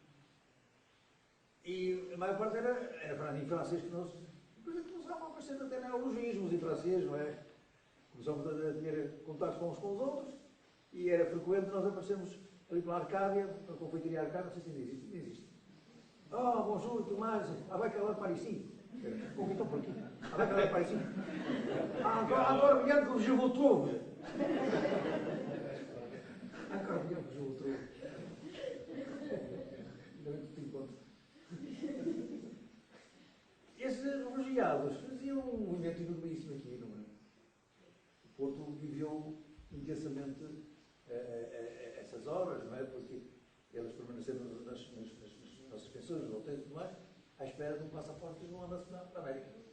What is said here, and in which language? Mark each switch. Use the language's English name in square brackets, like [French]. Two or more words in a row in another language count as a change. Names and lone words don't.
[Portuguese] E a maior parte era em francês que nós. Depois começavam a aparecer até neologismos em francês, não é? Começamos a ter contatos com uns com os outros e era frequente nós aparecermos ali pela Arcádia, a confeitaria Arcádia, não sei se ainda existe. Ainda existe. Oh, bonjour, Tomás, vai calar [French] par ici. [Portuguese] Então por aqui. Vai calar [French] par ici. Encore bien que je vous trouve. Encore bien que je vous trouve. [Portuguese] Ainda bem que te encontro. Esses refugiados faziam um movimento enormíssimo aqui, não é? O Porto viveu intensamente essas horas, não é? Porque eles permaneceram nas pensões, nos hotéis e tudo mais, à espera de um passaporte que não andasse para a América.